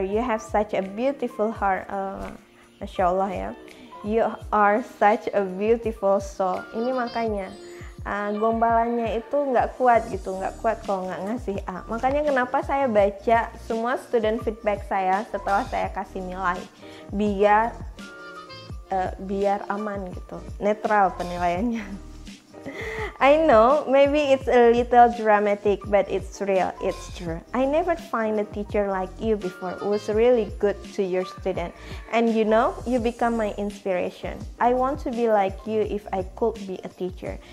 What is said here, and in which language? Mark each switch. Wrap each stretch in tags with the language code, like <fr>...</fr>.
<en>You have such a beautiful heart. Masya Allah ya. You are such a beautiful soul.</en> <id>Ini makanya gombalannya itu nggak kuat gitu, nggak kuat kalau nggak ngasih A. Makanya kenapa saya baca semua student feedback saya setelah saya kasih nilai, biar aman gitu, netral penilaiannya.</id> <en>I know, maybe it's a little dramatic, but it's real, it's true. I never find a teacher like you before who was really good to your student. And you know, you become my inspiration. I want to be like you if I could be a teacher.</en>